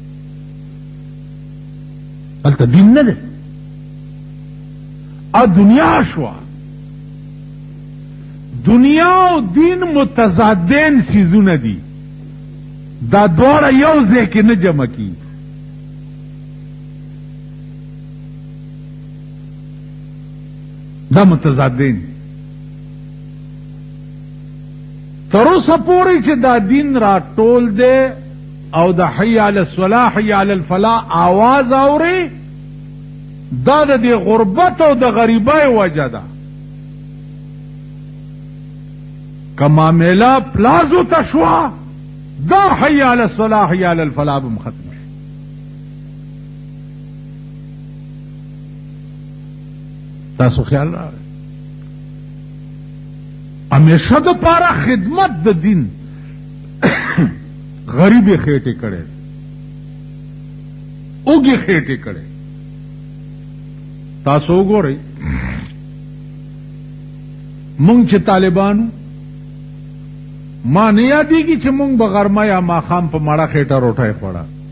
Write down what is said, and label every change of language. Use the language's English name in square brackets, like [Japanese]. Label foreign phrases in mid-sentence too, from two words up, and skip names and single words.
[Pashto] هلته دین نه دی دنیا شوه دنیا او دین متضادین سیزونه دي دا دواړه یو ځای کې نه جمع کیږي دا متضادین تر اوسه پورې چې دا دین را ټول دی او د [Arabic] حی علی الصلاح حی علی الفلاح [Pashto] آواز اوري دا د دې غربت او د غریبۍ وجه ده که معامله پلازو ته شوه دا [Arabic] حی علی الصلاح حی علی الفلاح [Pashto] به ختم شي تاسو خیال راغی همیشه د پاره خدمت د دین غریبې خېټې کړې اوږې خېټې کړې تاسو وګورئ مونږ چې طالبانو ما نه یادېږي چې مونږ به غرمه یا ماښام په مړه خېټه روټۍ خوړه